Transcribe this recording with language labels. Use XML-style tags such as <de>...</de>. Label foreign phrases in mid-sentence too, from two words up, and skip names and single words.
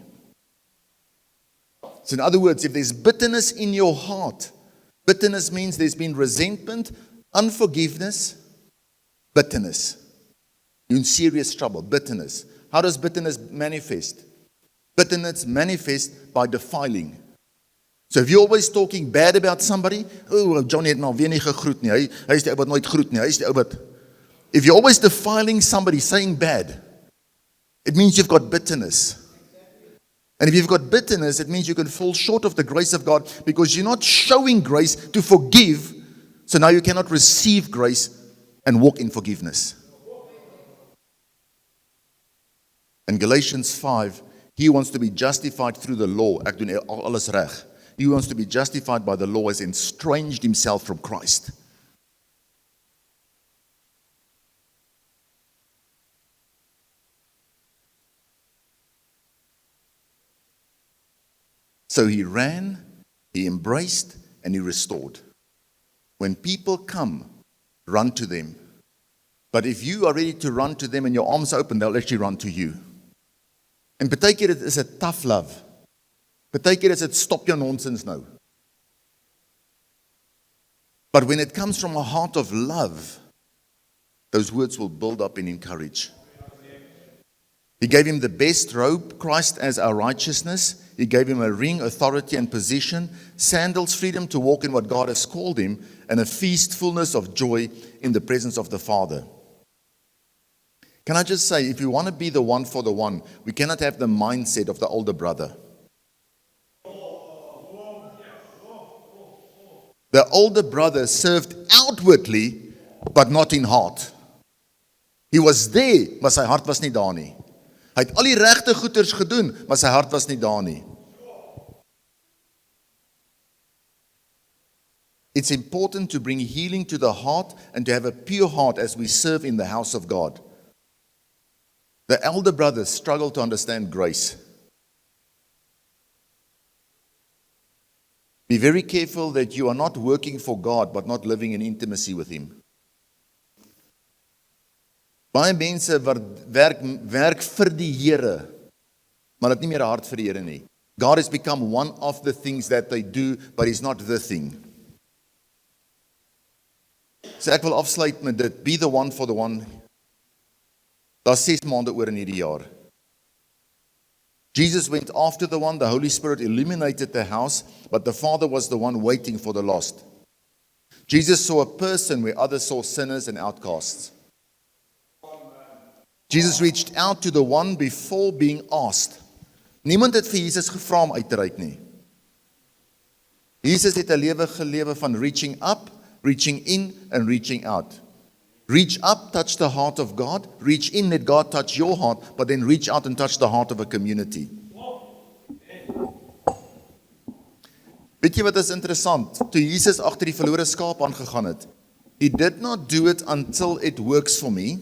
<en>So in other words, if there's bitterness in your heart, bitterness means there's been resentment, unforgiveness, bitterness. You're in serious trouble, bitterness. How does bitterness manifest? Bitterness manifests by defiling. So if you're always talking bad about somebody,</en> <af>oh, Johnny het nou weer nie gegroet nie, hy is die ou wat nooit groet nie, hy is die ou wat,</af> <en>If you're always defiling somebody, saying bad, it means you've got bitterness. And if you've got bitterness, it means you can fall short of the grace of God because you're not showing grace to forgive. So now you cannot receive grace and walk in forgiveness. In Galatians 5, he wants to be justified through the law.</en> <af>Ek doen alles reg.</af> <en>He wants to be justified by the law, has estranged himself from Christ. So he ran, he embraced, and he restored. When people come, run to them. But if you are ready to run to them and your arms are open, they'll actually run to you.</en> <af>En baie keer is</af> <en>it tough love.</en> <af>Baie keer</af> <en>is it stop your nonsense now. But when it comes from a heart of love, those words will build up and encourage. He gave him the best robe, Christ as our righteousness. He gave him a ring, authority and position, sandals, freedom to walk in what God has called him, and a feast, fullness of joy in the presence of the Father. Can I just say, if you want to be the one for the one, we cannot have the mindset of the older brother. The older brother served outwardly, but not in heart. He was there,</en> <af>maar sy hart was nie daar nie. Hy het al die regte goeders gedoen, maar sy hart was nie daar nie.</af> <en>It's important to bring healing to the heart and to have a pure heart as we serve in the house of God. The elder brothers struggle to understand grace. Be very careful that you are not working for God but not living in intimacy with Him.</en> <af>Baie mense werk vir die Here, maar het nie meer 'n hart vir die Here nie.</af> <en>God has become one of the things that they do, but He's not the thing.</en> <af>So ek wil afsluit met dit,</af> <en>be the one for the one.</en> <af>Daar's 6 maande oor in hierdie jaar.</af> <en>Jesus went after the one, the Holy Spirit illuminated the house, but the Father was the one waiting for the lost. Jesus saw a person where others saw sinners and outcasts. Jesus reached out to the one before being asked.</en> <af>Niemand het vir Jesus gevra om uit te reik nie. Jesus het 'n lewe gelewe van</af> <en>reaching up, reaching in and reaching out. Reach up, touch the heart of God. Reach in, let God touch your heart, but then reach out and touch the heart of a community.</en> <af>Weet jy wat is interessant? Toe Jesus agter die verlore skaap aangegaan het,</af> <en>He did not do it until it works for me.</en>